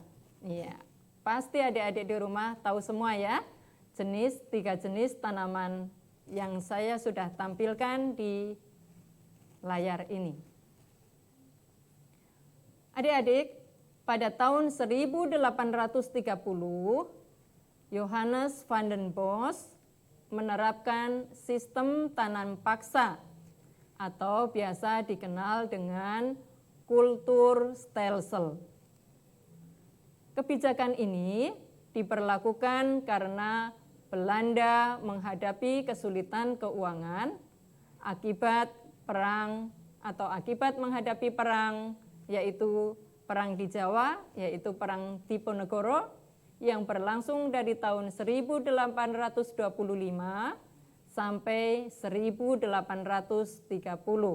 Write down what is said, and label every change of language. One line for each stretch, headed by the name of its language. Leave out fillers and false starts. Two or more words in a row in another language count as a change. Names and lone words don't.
Indonesian: Ya. Pasti adik-adik di rumah tahu semua ya, tiga jenis tanaman yang saya sudah tampilkan di layar ini. Adik-adik, pada tahun 1830, Johannes van den Bos menerapkan sistem tanam paksa atau biasa dikenal dengan kultur stelsel. Kebijakan ini diberlakukan karena Belanda menghadapi kesulitan keuangan akibat menghadapi perang, yaitu perang di Jawa, yaitu perang Diponegoro yang berlangsung dari tahun 1825 sampai 1830.